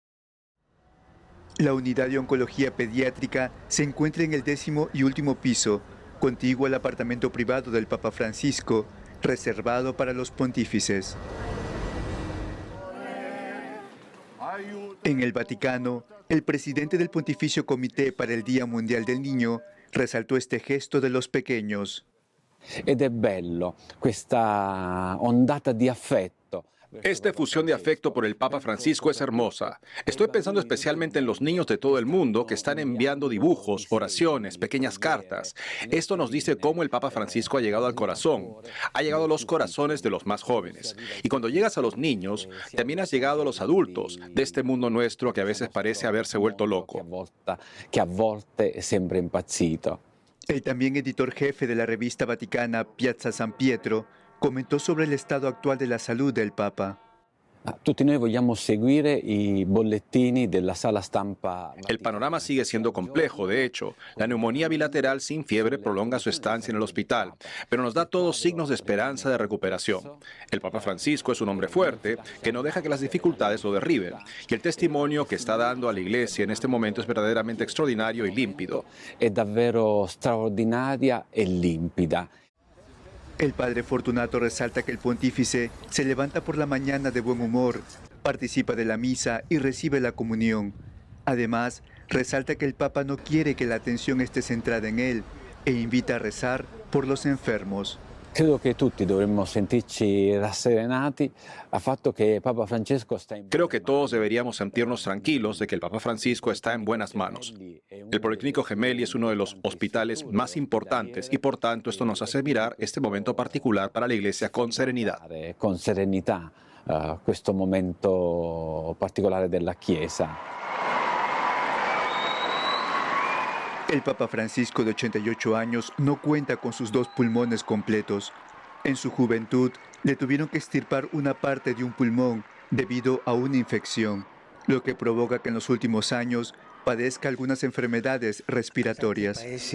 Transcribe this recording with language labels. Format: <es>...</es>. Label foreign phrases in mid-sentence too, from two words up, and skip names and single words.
<es>La unidad de oncología pediátrica se encuentra en el 10º y último piso, contiguo al apartamento privado del Papa Francisco, reservado para los pontífices. En el Vaticano, el presidente del Pontificio Comité para el Día Mundial del Niño resaltó este gesto de los pequeños.</es> <it>Ed è bello questa ondata di affetto.</it> <es>Esta efusión de afecto por el Papa Francisco es hermosa. Estoy pensando especialmente en los niños de todo el mundo que están enviando dibujos, oraciones, pequeñas cartas. Esto nos dice cómo el Papa Francisco ha llegado al corazón. Ha llegado a los corazones de los más jóvenes. Y cuando llegas a los niños, también has llegado a los adultos de este mundo nuestro que a veces parece haberse vuelto loco.</es> <it>Que a volte sembra impazzito.</it> <es>El también editor jefe de la revista vaticana Piazza San Pietro comentó sobre el estado actual de la salud del Papa.</es> <it>Tutti noi vogliamo seguire i bollettini della sala stampa.</it> <es>El panorama sigue siendo complejo, de hecho. La neumonía bilateral sin fiebre prolonga su estancia en el hospital, pero nos da todos signos de esperanza de recuperación. El Papa Francisco es un hombre fuerte que no deja que las dificultades lo derriben, y el testimonio que está dando a la Iglesia en este momento es verdaderamente extraordinario y límpido.</es> <it>È davvero straordinaria e limpida.</it> <es>El padre Fortunato resalta que el pontífice se levanta por la mañana de buen humor, participa de la misa y recibe la comunión. Además, resalta que el Papa no quiere que la atención esté centrada en él e invita a rezar por los enfermos.</es> <it>Credo che tutti dovremmo sentirci rasserenati al fatto che Papa Francesco sta in</it> <es>Creo que todos deberíamos sentirnos tranquilos de que el Papa Francisco está en buenas manos. El Policlínico Gemelli es uno de los hospitales más importantes y por tanto esto nos hace mirar este momento particular para la Iglesia con serenidad.</es> <it>con serenità questo momento particolare della Chiesa.</it> <es>El Papa Francisco, de 88 años, no cuenta con sus 2 pulmones completos. En su juventud, le tuvieron que extirpar una parte de un pulmón debido a una infección, lo que provoca que en los últimos años padezca algunas enfermedades respiratorias.</es>